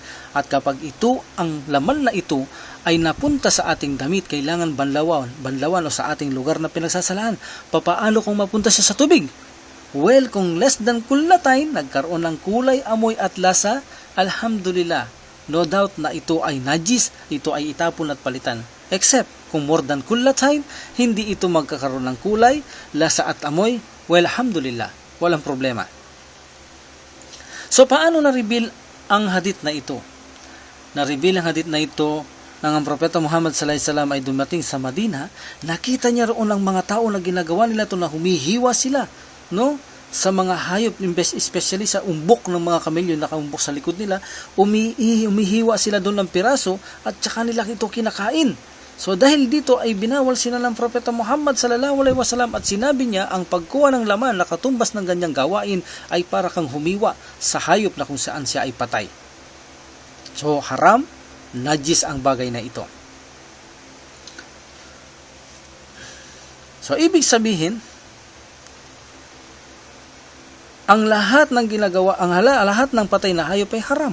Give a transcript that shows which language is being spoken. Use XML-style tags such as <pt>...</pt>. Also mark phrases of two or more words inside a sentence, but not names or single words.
<tl>At kapag ito, ang laman na ito ay napunta sa ating damit, kailangan banlawan o sa ating lugar na pinagsasalaan. Papaano kung mapunta siya sa tubig? Well, kung</tl> <en>less than</en> <tl>kulatayn, nagkaroon ng kulay, amoy at lasa, alhamdulillah,</tl> <en>no doubt</en> <tl>na ito ay najis, ito ay itapon at palitan. Except kung</tl> <en>more than</en> <tl>kulatayn, hindi ito magkakaroon ng kulay, lasa at amoy, well, alhamdulillah, walang problema. So paano na-reveal ang hadith na ito? Na-reveal ang hadith na ito nang ang Propeta Muhammad</tl> <ar>صلى الله عليه وسلم</ar> <tl>ay dumating sa Madina. Nakita niya roon ang mga tao na ginagawa nila ito, na humihiwa sila, no, sa mga hayop, especially sa umbok ng mga kamelyo na kaumbok sa likod nila. Umihiwa sila doon ng piraso at saka nila ito kinakain. So dahil dito ay binawal sila ng Propeta Muhammad</tl> <ar>صلى الله عليه وسلم,</ar> <tl>at sinabi niya ang pagkuha ng laman na katumbas ng ganyang gawain ay para kang humiwa sa hayop na kung saan siya ay patay. So haram, najis ang bagay na ito. So ibig sabihin, ang lahat ng ginagawa, lahat ng patay na hayop ay haram.</tl>